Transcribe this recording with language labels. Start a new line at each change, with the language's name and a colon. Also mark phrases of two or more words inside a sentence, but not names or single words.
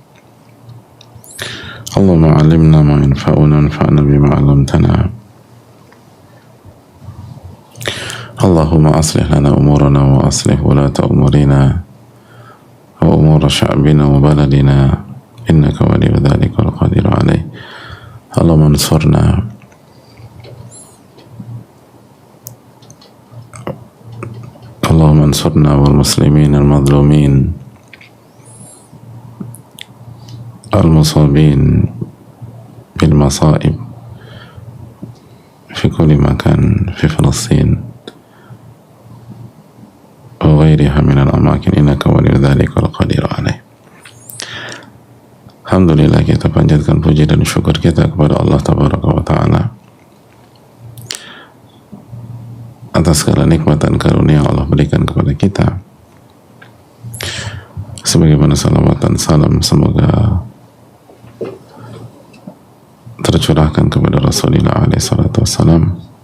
Arabic: اللهم علمنا ما ينفعنا وانفعنا بما علمتنا. اللهم أصلح لنا أمورنا وأصلح ولاة أمورنا وأمور شعبنا وبلدنا إنك ولي ذلك والقادر عليه. اللهم انصرنا اللهم انصرنا والمسلمين المظلومين المصابين بالمصائب في كل مكان في فلسطين وغيرها من الأماكن إنك ولي ذلك والقادر عليه.
Indonesian: Alhamdulillah, kita panjatkan puji dan syukur kita kepada Allah
Arabic: تبارك وتعالى
Indonesian: atas segala nikmat dan karunia yang Allah berikan kepada kita. Sebagaimana salawat dan salam semoga tercurahkan kepada Rasulullah
Arabic: عليه الصلاة والسلام.